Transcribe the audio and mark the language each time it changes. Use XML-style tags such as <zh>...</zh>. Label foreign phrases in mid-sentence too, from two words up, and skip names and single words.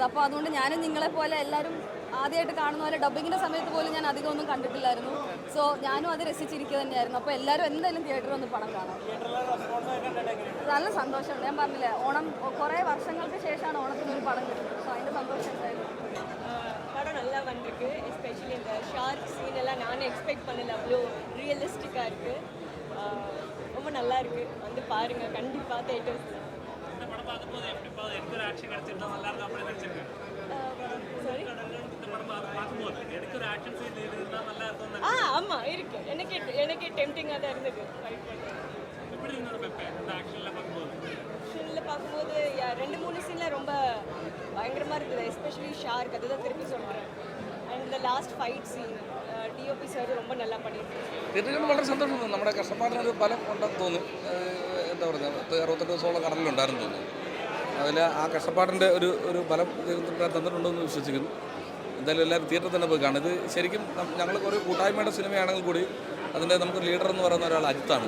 <ml>അപ്പോൾ അതുകൊണ്ട് ഞാനും നിങ്ങളെ പോലെ എല്ലാവരും ആദ്യമായിട്ട് കാണുന്ന പോലെ ഡബ്ബിങ്ങിൻ്റെ സമയത്ത് പോലും ഞാൻ അധികം ഒന്നും കണ്ടിട്ടില്ലായിരുന്നു. സോ ഞാനും അത് രസിച്ചിരിക്കുക തന്നെയായിരുന്നു. അപ്പോൾ എല്ലാവരും എന്തായാലും തിയേറ്ററിൽ ഒന്ന് പടം കാണാം. നല്ല സന്തോഷമുണ്ട്. ഞാൻ പറഞ്ഞില്ലേ, ഓണം കുറേ വർഷങ്ങൾക്ക് ശേഷമാണ് ഓണത്തിന് ഒരു പടം കിട്ടുന്നത്. സോ അതിൻ്റെ സന്തോഷം എന്തായാലും.</ml> <ta>படம் நல்லா வந்திருக்கு. எஸ்பெஷலி இந்த</ta> <en>shark scene</en> <ta>எல்லாம் நானே எக்ஸ்பெக்ட் பண்ணல, அவ்வளோ ரியலிஸ்டிக்காக இருக்குது. ரொம்ப நல்லா இருக்குது, வந்து பாருங்கள் கண்டிப்பாக தேட்டர்ஸ். ஆமாம் இருக்கு. எனக்கு டெம்டிங்காக தான் இருந்தது. ஆக்ஷனில் பார்க்கும்போது 2-3 சீனில் ரொம்ப பயங்கரமாக இருக்குது.</ta> <en>especially shark,</en> <ta>அதுதான் திருப்பி சொல்கிறேன். அண்ட் இந்த</ta> <en>last fight scene DOP sir</en> <ta>ரொம்ப நல்லா பண்ணியிருக்காரு.</ta> <ml>തിയേറ്ററിൽ വളരെ സന്തോഷം. നമ്മുടെ കഷ്ടപ്പാടിനൊരു ഫലം ഉണ്ടെന്ന് തോന്നുന്നു. എന്താ പറയുക, 68 ദിവസമോളം കടലിലുണ്ടായിരുന്നു തോന്നുന്നു. അതിൽ ആ കഷ്ടപ്പാടിൻ്റെ ഒരു ഫലം തന്നിട്ടുണ്ടെന്ന് വിശ്വസിക്കുന്നു. എന്തായാലും എല്ലാവരും തിയേറ്ററിൽ തന്നെ പോയി കാണും. ഇത് ശരിക്കും ഞങ്ങൾ ഒരു കൂട്ടായ്മയുടെ സിനിമയാണെങ്കിൽ കൂടി അതിൻ്റെ നമുക്ക് ലീഡർ എന്ന് പറയുന്ന ഒരാൾ അജിത്താണ്.</ml>